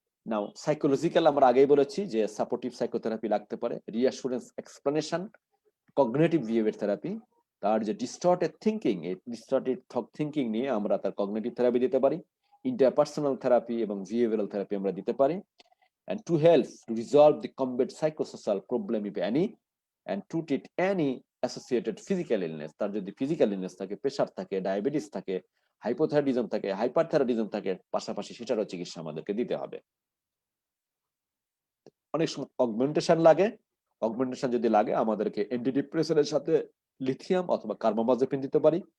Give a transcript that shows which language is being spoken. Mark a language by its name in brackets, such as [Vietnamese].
[Bangla] নাও psychological আমরা আগেই বলেছি যে সাপোর্টিভ সাইকোথেরাপি লাগতে পারে, reassurance, explanation, cognitive behaviour therapy. তার যে ডিস্টর্টেড থিঙ্কিং, এই ডিস্টর্টেড থিঙ্কিং নিয়ে আমরা তার কগনিটিভ থেরাপি দিতে পারি। ইন্টারপার্সোনাল থেরাপি এবং বিহেভিয়ারাল থেরাপি আমরা দিতে পারি। [English] and to help to resolve the combat psychosocial problem if any, and to treat any associated physical illness. [Bangla] তার যদি ফিজিক্যাল ইলনেস থাকে, প্রেশার থাকে, ডায়াবেটিস থাকে, হাইপোথাইরয়েডিজম থাকে, হাইপারথাইরয়েডিজম থাকে, পাশাপাশি সেটারও চিকিৎসা আমাদেরকে দিতে হবে। অনেক সময় অগমেন্টেশন লাগে। অগমেন্টেশন যদি লাগে, আমাদেরকে অ্যান্টিডিপ্রেসেন্টের সাথে লিথিয়াম অথবা কার্বামাজেপিন দিতে পারি।